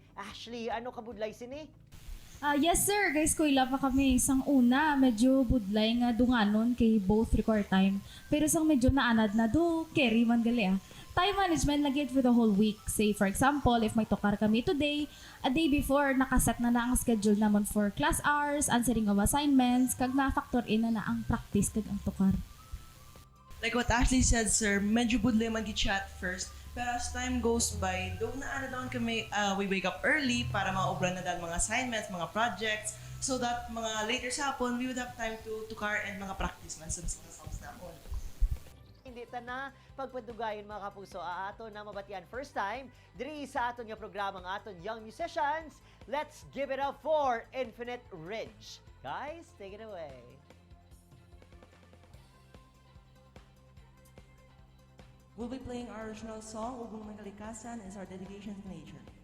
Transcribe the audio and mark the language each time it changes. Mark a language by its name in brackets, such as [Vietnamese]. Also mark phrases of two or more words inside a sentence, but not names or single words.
[Hiligaynon] Ashley, ano ka budlay sini? [English] Yes sir, guys, [Hiligaynon] kuila pa kami. Sang una, medyo budlay nga dunganon kay both record time. Pero sang medyo naanad na do, carry man gali [English] Time management [Hiligaynon] lagi [English] for the whole week. Say for example, if [Hiligaynon] may tukar kami [English] today, a day before, [Hiligaynon] nakaset na ang [English] schedule naman for class hours, answering of assignments, [Hiligaynon] kag na-factor in na ang practice kag ang tukar. [English] Like what Ashley said, [Hiligaynon] sir, medyo budlay mag-chat first. [English] Pero as time goes by, [Filipino] doon na kami, [English] we wake up early [Hiligaynon] para maubran na [English] dahil mga assignments, mga projects, so that mga later sa hapon, we would have time to tukar and mga practice man sa mga songs namin. [Hiligaynon] Hindi ta na pagpadugayon mga kapuso, aton na mabatian [English] first time [Hiligaynon] diri sa aton nga programang aton [English] young musicians. Let's give it up for Infinite Ridge. Guys, take it away. We'll be playing our original song, Ugong Nagalikasan, is our dedication to nature.